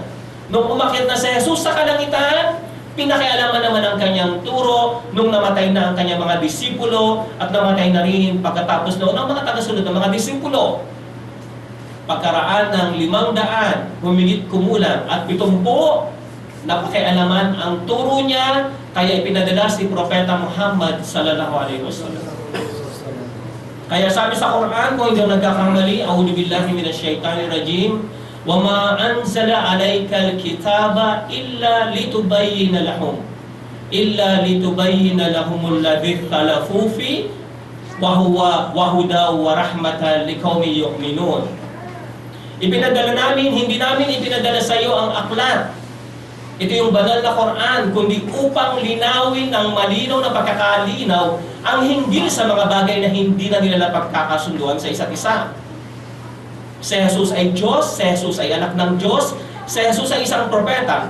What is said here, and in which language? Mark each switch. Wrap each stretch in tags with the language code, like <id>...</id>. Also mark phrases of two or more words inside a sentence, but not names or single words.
<tl>Nung umakyat na si Jesus sa kalangitan, pinakialaman naman ang kanyang turo nung namatay na ang kanyang mga disipulo at namatay na rin pagkatapos noon ang mga tagasunod ng mga disipulo. Pagkaraan ng 500, humigit kumulang at 70, napakialaman ang turo niya, kaya ipinadala si Propeta Muhammad</tl> <ar>صلى الله عليه وسلم.</ar> <tl>Kaya sabi sa Quran, kung hindi ako nagkakamali,</tl> <ar>أعوذ بالله من الشيطان الرجيم, وَمَا أَنزَلَ عَلَيْكَ الْكِتَابَ إِلَّا لِتُبَيِّنَ لَهُمُ الَّذِي اخْتَلَفُوا فِيهِ وَهُدًى وَرَحْمَةً لِقَوْمٍ يُؤْمِنُونَ.</ar> <tl>Ipinadala namin, hindi namin ipinadala sa iyo ang aklat. Ito yung banal na Quran, kundi upang linawin ng malinaw na pagkakalinaw ang hinggil sa mga bagay na hindi na nila pagkakasunduan sa isa't isa. Si Jesus ay Diyos, si Jesus ay anak ng Diyos, si Jesus ay isang propeta.</tl>